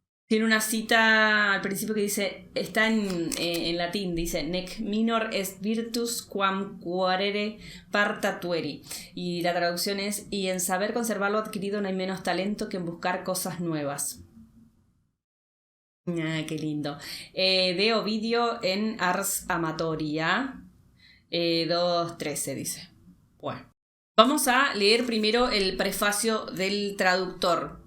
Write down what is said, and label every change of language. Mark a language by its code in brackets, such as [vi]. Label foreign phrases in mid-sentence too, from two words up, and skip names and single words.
[es] Tiene una cita al principio que dice, está en latín, dice, [la] nec minor est virtus quam quaerere parta tueri. [es] Y la traducción es, y en saber conservar lo adquirido no hay menos talento que en buscar cosas nuevas. Ah, qué lindo. De Ovidio en Ars Amatoria, 2.13 dice. Bueno, vamos a leer primero el prefacio del traductor.